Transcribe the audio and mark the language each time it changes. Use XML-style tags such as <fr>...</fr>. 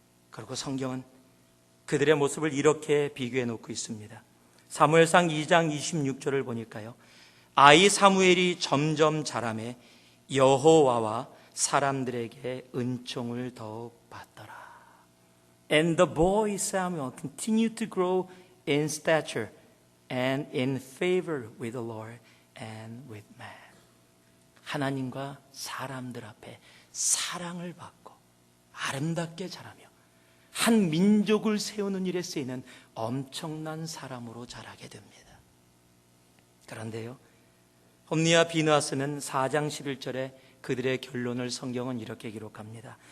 <ko>그리고 성경은 그들의 모습을 이렇게 비교해 놓고 있습니다. 사무엘상 2장 26절을 보니까요, 아이 사무엘이 점점 자라매 여호와와 사람들에게 은총을 더욱 받더라.</ko> <en>And the boy Samuel continued to grow in stature and in favor with the Lord and with man.</en> <ko>하나님과 사람들 앞에 사랑을 받고 아름답게 자라며 한 민족을 세우는 일에 쓰이는 엄청난 사람으로 자라게 됩니다. 그런데요, 홈니와 비느하스는 4장 11절에 그들의 결론을 성경은 이렇게 기록합니다.</ko>